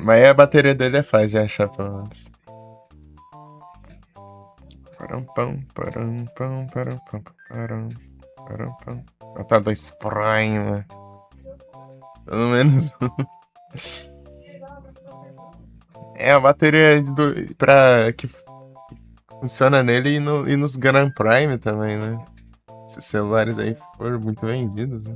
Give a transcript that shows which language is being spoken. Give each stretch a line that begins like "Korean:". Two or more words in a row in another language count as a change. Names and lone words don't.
Portuguese: Mas a bateria dele é fácil de achar, pelo menos. Param, pam, param, pam, param, pam, param, param, pam. J2 Prime. Pelo menos. É a bateria que funciona nele e nos Grand Prime também, né? Esses celulares aí foram muito vendidos, né?